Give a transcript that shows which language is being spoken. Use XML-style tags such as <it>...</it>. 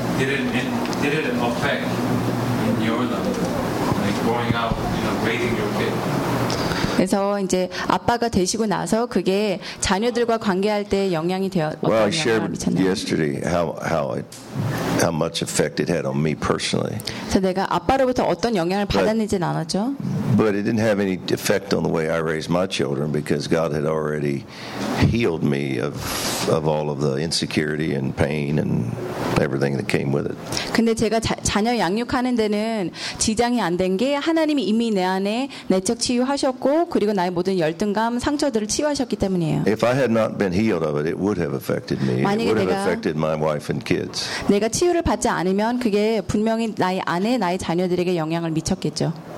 <en>Did it affect in your life, like growing up, you know, raising your kid?</en> <ko>그래서 이제 아빠가 되시고 나서 그게 자녀들과 관계할 때 영향이 되었던</ko> <en>Well, I shared yesterday how much effect it had on me personally.</en> <ko>그래서 내가 아빠로부터 어떤 영향을 받았는지 나눴죠.</ko> <en>But it didn't have any effect on the way I raised my children because God had already healed me of all of the insecurity and pain and everything that came with it.</en> <ko>근데 제가 자녀 양육하는 데는 지장이 안 된 게 하나님이 이미 내 안에 내적 치유하셨고 그리고 나의 모든 열등감 상처들을 치유하셨기 때문이에요.</ko> <en>If I had not been healed of it, it would have affected me. It would have affected my wife and kids.</en> <ko>내가 치유를 받지 않으면 그게 분명히 나의 아내, 나의 자녀들에게 영향을 미쳤겠죠.</ko>